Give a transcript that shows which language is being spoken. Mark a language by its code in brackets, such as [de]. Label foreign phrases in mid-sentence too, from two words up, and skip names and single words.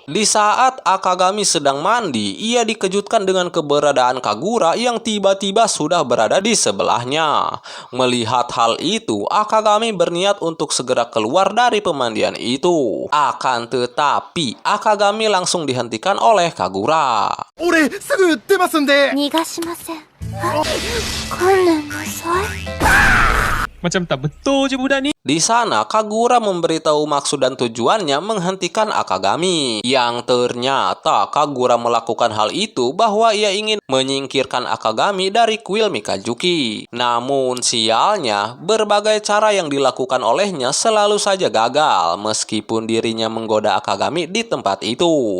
[id] Di saat Akagami sedang mandi, ia dikejutkan dengan keberadaan Kagura yang tiba-tiba sudah berada di sebelahnya. Melihat hal itu, Akagami berniat untuk segera keluar dari pemandian itu. Akan tetapi, Akagami langsung dihentikan oleh Kagura. [ja] 俺すぐ出ますんで。逃がしません。観念なさい。 [ms] Macam tak betul je budak ni. [id] Di sana, Kagura memberitahu maksud dan tujuannya menghentikan Akagami. Yang ternyata Kagura melakukan hal itu bahwa ia ingin menyingkirkan Akagami dari kuil Mikazuki. Namun sialnya, berbagai cara yang dilakukan olehnya selalu saja gagal meskipun dirinya menggoda Akagami di tempat itu.